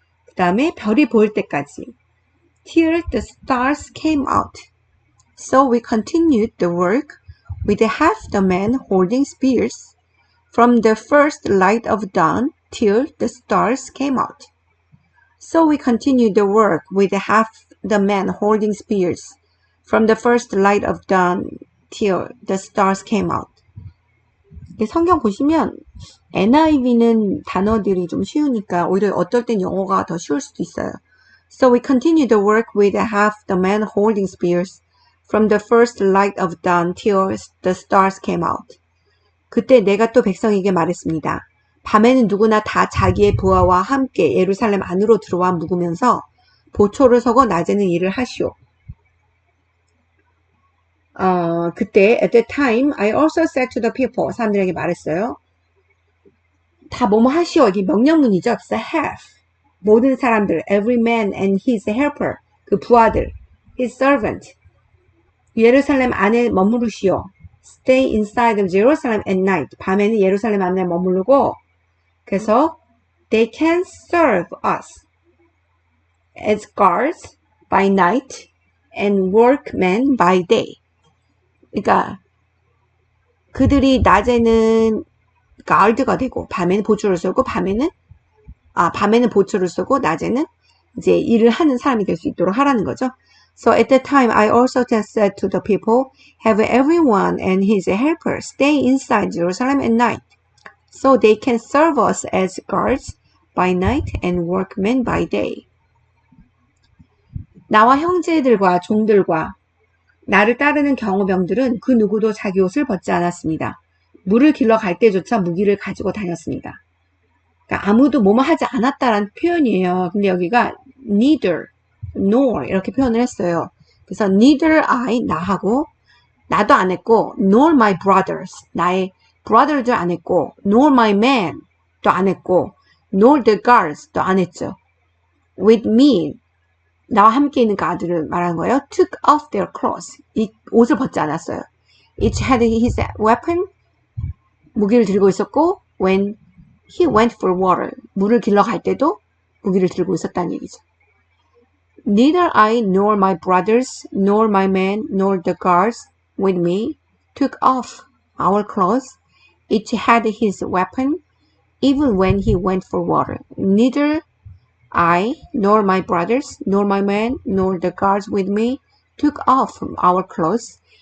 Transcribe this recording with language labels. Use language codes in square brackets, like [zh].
[ko] 그 다음에 별이 보일 때까지. [en] Till the stars came out. So we continued the work with half the men holding spears from the first light of dawn till the stars came out. So we continued the work with half the men holding spears from the first light of dawn till the stars came out. [ko] 성경 보시면 NIV는 단어들이 좀 쉬우니까 오히려 어떨 땐 영어가 더 쉬울 수도 있어요. [en] So we continued the work with half the men holding spears from the first light of dawn till the stars came out. [ko] 그때 내가 또 백성에게 말했습니다. 밤에는 누구나 다 자기의 부하와 함께 예루살렘 안으로 들어와 묵으면서 보초를 서고 낮에는 일을 하시오. 그때 [en] at that time I also said to the people, [ko] 사람들에게 말했어요. 다 뭐뭐 하시오. 이게 명령문이죠. 그래서 have. 모든 사람들, [en] every man and his helper, [ko] 그 부하들, [en] his servant. [ko] 예루살렘 안에 머무르시오. [en] Stay inside of Jerusalem at night. [ko] 밤에는 예루살렘 안에 머무르고, 그래서 [en] they can serve us as guards by night and workmen by day. [ko] 그러니까 그들이 낮에는 가드가 되고 밤에는 보초를 쏘고 밤에는 보초를 쏘고 낮에는 이제 일을 하는 사람이 될 수 있도록 하라는 거죠. [en] So at that time I also said to the people, have everyone and his helper stay inside Jerusalem at night, so they can serve us as guards by night and workmen by day. [ko] 나와 형제들과 종들과 나를 따르는 경호병들은 그 누구도 자기 옷을 벗지 않았습니다. 물을 길러 갈 때조차 무기를 가지고 다녔습니다. 그러니까 아무도 뭐뭐 하지 않았다라는 표현이에요. 근데 여기가 neither, nor 이렇게 표현을 했어요. 그래서 [en] neither I, [ko] 나하고 나도 안 했고 [en] nor my brothers, [ko] 나의 brother도 안 했고 [en] nor my men, [ko] 또 안 했고 [en] nor the guards, [ko] 또 안 했죠. [en] with me, [ko] 나와 함께 있는 가드를 말하는 거예요. [en] took off their clothes, [ko] 이 옷을 벗지 않았어요. [en] Each had his weapon, [ko] 무기를 들고 있었고 [en] when he went for water, [ko] 물을 길러 갈 때도 무기를 들고 있었다는 얘기죠. [en] Neither I nor my brothers nor my men nor the guards with me took off our clothes. Each had his weapon even when he went for water. Neither I nor my brothers nor my men nor the guards with me took off our clothes.